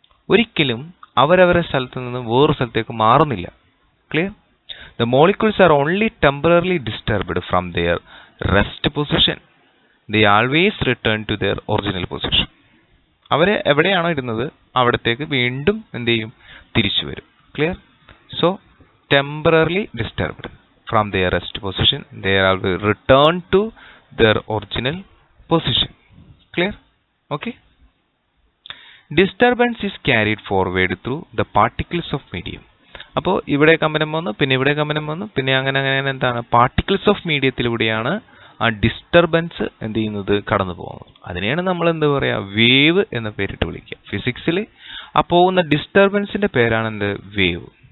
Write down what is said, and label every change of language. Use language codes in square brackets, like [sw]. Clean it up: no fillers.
[ml] ഒരിക്കലും അവരവരുടെ സ്ഥലത്ത് നിന്ന് വേറൊരു സ്ഥലത്തേക്ക് മാറുന്നില്ല. Clear? [en] The molecules are only temporarily disturbed from their rest position. They always return to their original position. [ml] അവരെ എവിടെയാണോ ഇരുന്നത് അവിടത്തേക്ക് വീണ്ടും എന്ത് ചെയ്യും, തിരിച്ചു വരും. [en] Clear? So temporarily disturbed from their rest position, they are returned to their original position. Clear? Okay. Disturbance is carried forward through the particles of medium. [ml] അപ്പോൾ ഇവിടെ കമ്പനം വന്നു, പിന്നെ ഇവിടെ കമ്പനം വന്നു, പിന്നെ അങ്ങനെ എന്താണ്, പാർട്ടിക്കിൾസ് ഓഫ് മീഡിയത്തിലൂടെയാണ് ആ ഡിസ്റ്റർബൻസ് എന്ത് ചെയ്യുന്നത്, കടന്നു പോകുന്നത്. അതിനെയാണ് നമ്മൾ എന്താ പറയുക, വേവ് എന്ന പേരിട്ട് വിളിക്കുക. ഫിസിക്സിൽ ആ പോകുന്ന ഡിസ്റ്റർബൻസിന്റെ പേരാണ് എന്ത്, വേവ്.